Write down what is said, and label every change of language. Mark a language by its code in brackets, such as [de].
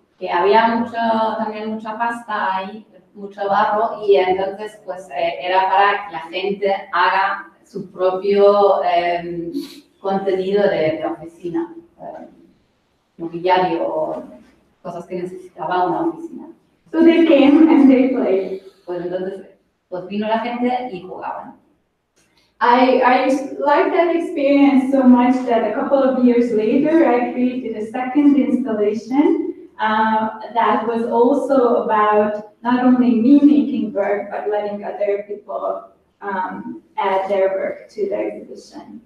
[es] Que había también mucha pasta ahí, mucho barro, y entonces pues era para que la gente haga su propio contenido de oficina, mobiliario o cosas que necesitaba una oficina. [en] So they came and they played. [es] Pues entonces pues vino la gente y jugaban. [en] I liked that experience so much that a couple of years later I created a second installation that was also about not only me making work, but letting other people add their work to the exhibition.